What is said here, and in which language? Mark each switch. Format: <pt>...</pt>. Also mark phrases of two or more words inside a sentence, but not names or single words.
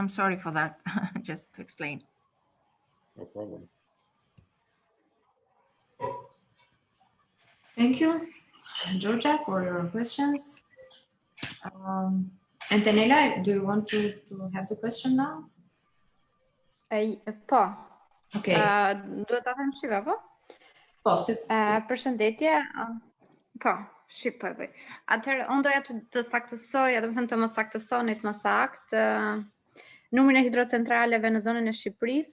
<en>I'm sorry for that, just to explain. No problem. Thank you, Georgia, for your questions. Antonella, do you want to have the question now?</en> <sq>Po.</sq> <en>Okay.</en> <sq>Duhet ta them shqipa, po? Po, përshëndetje. Po, shqip po e bëj. Atëherë, unë doja të saktësoja, do të thënë të më saktësonit më saktë numrin e hidrocentraleve në zonën e Shqipërisë.</sq>